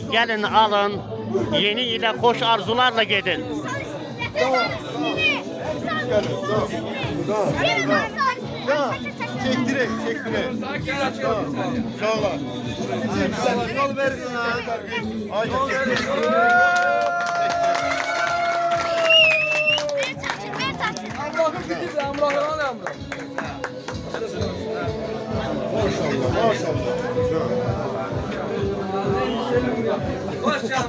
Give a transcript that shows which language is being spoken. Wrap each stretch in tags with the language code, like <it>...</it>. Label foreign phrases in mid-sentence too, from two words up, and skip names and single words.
<az>Gəlin, alın, yeni ilə xoş arzularla gedin. Çektirek. Sağ ol. Yol verin ha. Haydi.</az> <tr>Emrah'ın gidiyor, Emrah'ın Emrah. Maşallah. Hoş geldin.</tr>